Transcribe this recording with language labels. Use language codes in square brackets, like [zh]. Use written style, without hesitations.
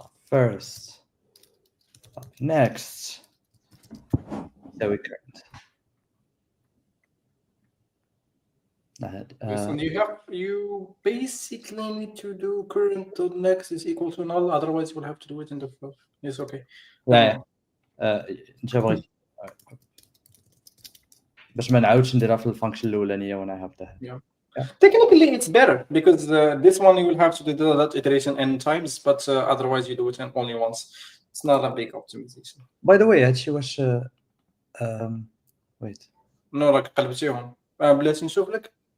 [en] first. Next. يساوي current. And you basically need to do current dot next is equal to null, otherwise you will have to do it in the first. Yes, okay. [ar] لا انت بغيت باش ما نعاودش نديرها في الفانكشن الاولانيه [en] when I have that. Yeah. Technically, it's better because this one you will have to do that iteration n times, but otherwise you do it only once. It's not a big optimization. By the way, [ar] هادشي واش [en] wait. No, like [ar] قلبتيهم. بلاتي نشوف لك.